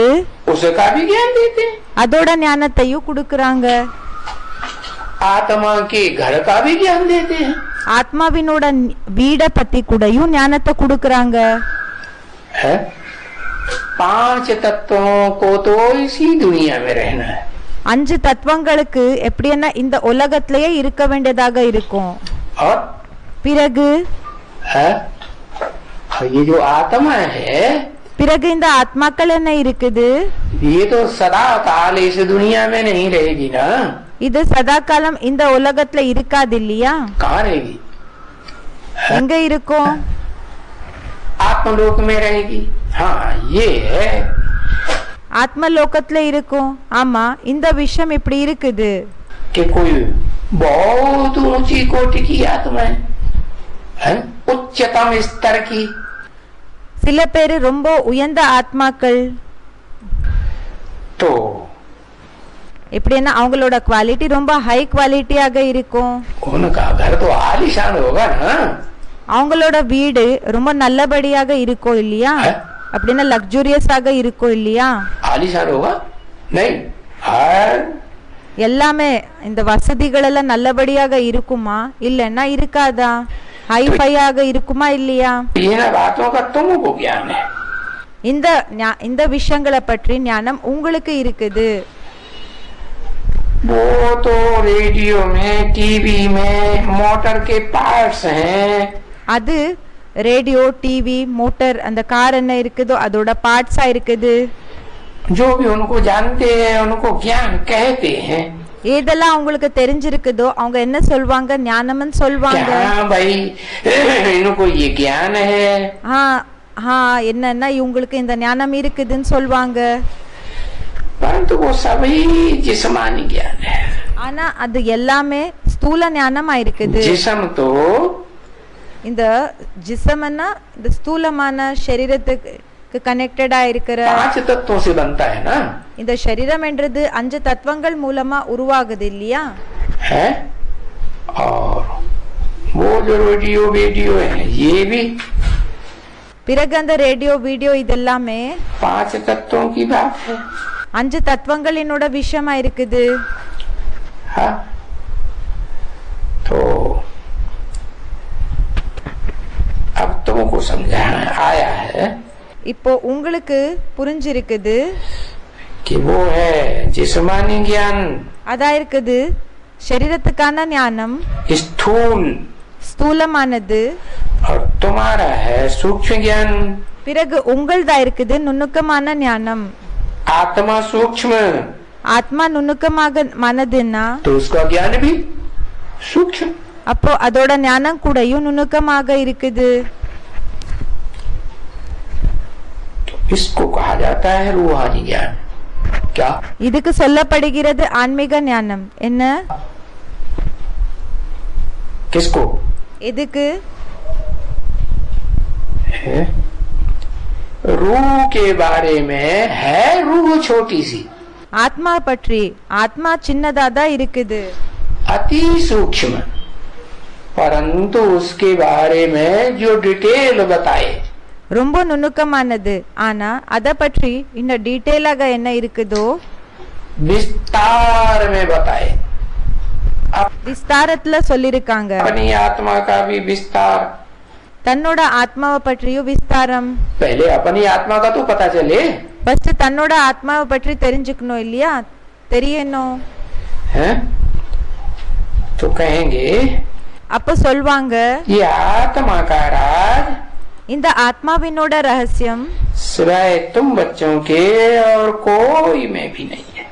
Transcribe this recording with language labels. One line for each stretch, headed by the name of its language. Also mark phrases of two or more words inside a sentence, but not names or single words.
Hindi: उसका भी ज्ञान देते हैं.
Tamil: அதோட ஞானத்தையும் கொடுக்கறாங்க.
Hindi: आत्मा के घर का भी ज्ञान देते हैं.
Tamil: ஆத்மாவினோட வீட பத்தி கூடயும் ஞானத்தை கொடுக்கறாங்க.
Hindi: 5 तत्वों को तो इसी दुनिया में रहना है.
Tamil: 5 தத்துவங்களுக்கு எப்படின்னா இந்த உலகத்திலேயே இருக்க வேண்டியதாக இருக்கும்.
Hindi: और
Tamil: பிறகு
Hindi: ये जो आत्मा है
Tamil: பிறகு இந்த ஆத்மாக்கள் என்ன இருக்குது
Hindi: ये तो सदा काल इस दुनिया में नहीं रहेगी ना.
Tamil: இது சதா காலம் இந்த உலகத்துல இருக்காது இல்லையா?
Hindi: कहाँ रहेगी?
Tamil: எங்க இருக்கும்?
Hindi: आत्मलोक में रहेगी. हाँ ये है
Tamil: ஆத்மலோகத்துல இருக்கும். ஆமா, இந்த விஷயம் இப்படி இருக்குது.
Hindi: कि कोई बहुत ऊंची कोटि की आत्मा है, उच्चतम स्तर की.
Tamil: சில பேரு ரொம்ப உயர்ந்த ஆத்மாக்கள்.
Hindi: तो
Tamil: எப்படின்னா அவங்களோட குவாலிட்டி ரொம்ப
English: high qualityaaga
Tamil: இருக்கும்.
Hindi: उनका घर तो आलीशान होगा ना.
Tamil: அவங்களோட வீடு ரொம்ப நல்லபடியாக இருக்கும் இல்லையா? அப்படின்னா லக்ஸூரியஸாக இருக்கும் இல்லையா?
Hindi: आलीशान होगा नहीं.
Tamil: எல்லாமே இந்த வசதிகள் எல்லாம் நல்லபடியாக இருக்குமா இல்லன்னா இருக்காதா? ஹைஃபையாக இருக்குமா இல்லையா?
Hindi: इन बातों का तुमको ज्ञान है.
Tamil: இந்த விஷயங்களை பற்றி ஞானம் உங்களுக்கு இருக்குது.
Hindi: वो तो रेडियो में, टीवी में मोटर के पार्ट्स हैं.
Tamil: அது ரேடியோ, டிவி, மோட்டார், அந்த கார் என்ன இருக்குதோ அதோட பார்ட்ஸா இருக்குது.
Hindi: जो भी उनको जानते हैं उनको ज्ञान कहते हैं.
Tamil: ஏதெல்லாம் அவங்களுக்கு தெரிஞ்சிருக்குதோ அவங்க என்ன சொல்வாங்க? ஞானம்னு சொல்வாங்க.
Hindi: भाई इनको ये ज्ञान है.
Tamil: என்னன்னா இவங்களுக்கு இந்த ஞானம் இருக்குதுன்னு சொல்வாங்க.
Hindi: परंतु वो सभी जिस्मानी ज्ञान है.
Tamil: ஆனா அது எல்லாமே ஸ்தூல ஞானமா இருக்குது.
Hindi: जिस्म तो
Tamil: இந்த ஜிஸ்மன்னா இந்த ஸ்தூலமான சரீரத்துக்கு கனெக்டடா இருக்கிற
Hindi: 5 तत्वों से बनता है ना.
Tamil: இந்த சரீரம் என்றது 5 தத்துவங்கள் மூலமா உருவாகுது இல்லையா?
Hindi: है. और वो जो रेडियो वीडियो है ये भी
Tamil: பிறகு அந்த ரேடியோ, வீடியோ இதெல்லாமே
Hindi: 5 तत्वों की बात है.
Tamil: 5 தத்துவங்களினோட விஷயமா இருக்குது.
Hindi: हाँ तो अब तुमको समझाना आया है
Tamil: இப்போ உங்களுக்கு புரிஞ்சிருக்குது.
Hindi: कि वो है जिस्मानी ज्ञान.
Tamil: அதா இருக்குது சரீரத்துக்கான ஞானம்,
Hindi: स्थूल,
Tamil: ஸ்தூலமானது.
Hindi: और तुम्हारा है सूक्ष्म ज्ञान.
Tamil: பிறகு உங்கள்தா இருக்குது நுணுக்கமான ஞானம்.
Hindi: आत्मा सूक्ष्म,
Tamil: ஆத்மா நுணுக்கமாக மனதுன்னா
Hindi: तो उसका ज्ञान भी सूक्ष्म.
Tamil: அப்போ அதோட ஞானம் கூடயும் நுணுக்கமாக இருக்குது.
Hindi: तो इसको कहा जाता है रूहानी ज्ञान. क्या?
Tamil: இதுக்கு சொல்லப்படுகிறது ஆன்மீக ஞானம். என்ன?
Hindi: किसको?
Tamil: எதுக்கு?
Hindi: रूह के बारे में है. रूह छोटी सी,
Tamil: ஆத்மா பற்றி. ஆத்மா சின்னதாதா இருக்குது,
Hindi: अति सूक्ष्म, परंतु उसके बारे में जो डिटेल बताए
Tamil: ரொம்ப நுணுக்கமானது. ஆனா அத பற்றி இன்னும் டீடைலாக என்ன இருக்குதோ
Hindi: विस्तार में बताए.
Tamil: விஸ்தாரத்துல சொல்லிருக்காங்க.
Hindi: अपनी आत्मा का भी विस्तार.
Tamil: தன்னோட ஆத்மாவை பற்றியும் விஸ்தாரம்.
Hindi: पहले अपनी आत्मा का तो पता चले.
Tamil: ஃபர்ஸ்ட் தன்னோட ஆத்மாவை பற்றி தெரிஞ்சுக்கணும் இல்லையா? தெரியணும்.
Hindi: हैं? तो कहेंगे
Tamil: அப்ப சொல்வாங்க
Hindi: ये आत्मा का राज
Tamil: இந்த ஆத்மாவினோட ரகசியம்
Hindi: सिवाय तुम बच्चों के और कोई में भी नहीं है.